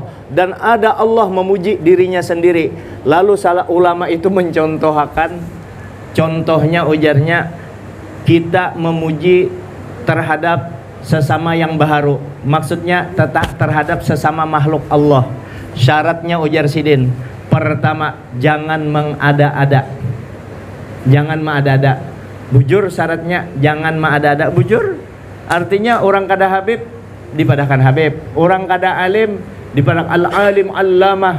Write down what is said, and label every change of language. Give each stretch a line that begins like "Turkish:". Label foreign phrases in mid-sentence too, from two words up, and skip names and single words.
Indonesian: Dan ada Allah memuji dirinya sendiri. Lalu salah ulama itu mencontohkan, contohnya ujarnya, kita memuji terhadap sesama yang baharu. Maksudnya tetap terhadap sesama makhluk Allah.
Banjar: Syaratnya ujar Sidin, pertama, jangan mengada-ada.
Indonesian: Jangan mengada-ada.
Banjar: Bujur syaratnya, jangan mengada-ada. Bujur artinya orang kada Habib dipadahkan Habib, orang kada alim dipadahkan
Arabic: العالم العلامة.